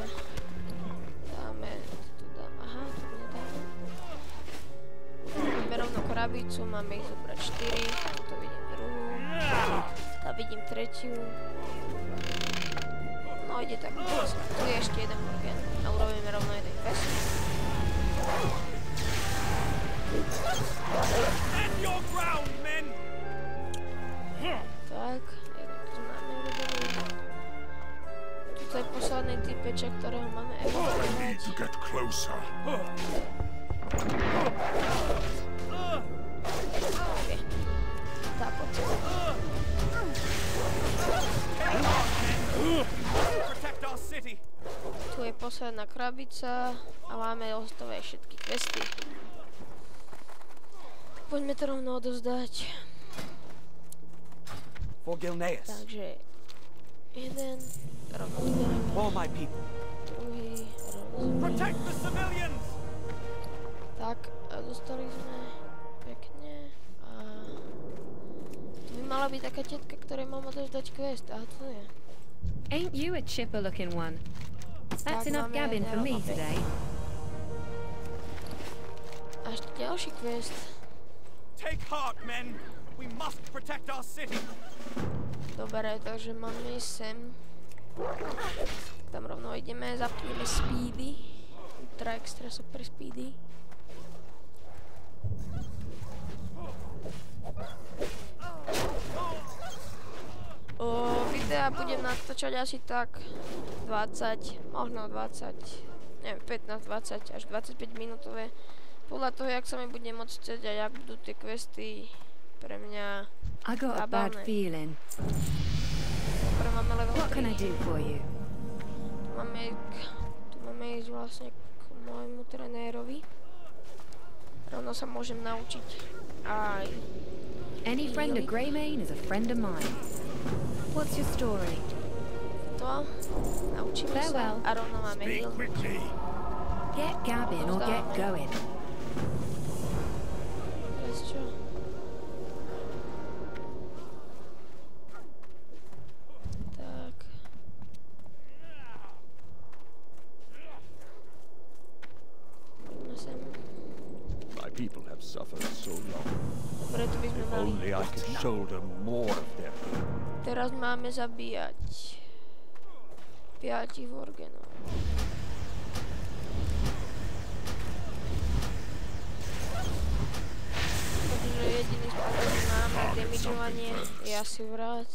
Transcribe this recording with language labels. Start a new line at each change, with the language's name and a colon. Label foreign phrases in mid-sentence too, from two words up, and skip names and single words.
Slovak: Dáme, tu dám, aha, tu nedáme. Máme rovno krabicu, máme ich zobrať 4, tu vidím druhú, tam vidím tretiu. No ide tak, tu je ešte jeden Worgen a urobíme rovno jeden quest.
English: Stand your ground, men!
Slovak: Tak, jeden tu máme urobený. To je posledný typeček, ktorého máme evakuovať. Tá, poď. Tu je posledná krabica a máme hotové všetky questy. Poďme to rovno odovzdať.
English: For Gilneas.
Slovak: Takže jeden rovno odbereme.
English: All my people. Protect the civilians!
Slovak: Tak, a dostali sme pekne a tu by mala byť taká tetka, ktorej mám odovzdať quest, a to je.
English: Ain't you a chipper looking one? That's
Slovak: Tak,
English: enough
Slovak: máme
English: gabbing for me
Slovak: naopak.
English: today.
Slovak: A ešte ďalší quest.
English: Take heart, men! We must protect our city!
Slovak: Dobre, takže máme ísť sem. Tam rovno ideme, zapneme speedy.
English: Ultra extra super speedy.
Slovak: Videa budem natáčať asi tak 20, možno 20, neviem, 15, 20 až 25 minútové. Podľa toho, jak sa mi bude môcť chcieť a jak budú tie questy pre mňa
English: I got a bad
Slovak: zábavné.
English: feeling.
Slovak: Dobre, máme level
English: What can I
Slovak: 3.
English: do for you?
Slovak: Tu máme ísť vlastne k môjmu trenérovi. Rovno sa môžem naučiť aj
English: Any friend of Greymane is a friend of mine. What's your story?
Slovak: to. Naučíme sa
English: Farewell.
Slovak: a rovno máme heal.
English: quickly! Get gabbing or get going.
Slovak: Teraz čo? Tak. Poďme sem.
English: My people have suffered so long.
Slovak: Dobre, tu by sme
English: If
Slovak: mali.
English: only I could shoulder more of their burden.
Slovak: Teraz máme zabíjať 5 Worgenov. Takže jediný spôsob, ktorý máme damageovanie, je asi vrat.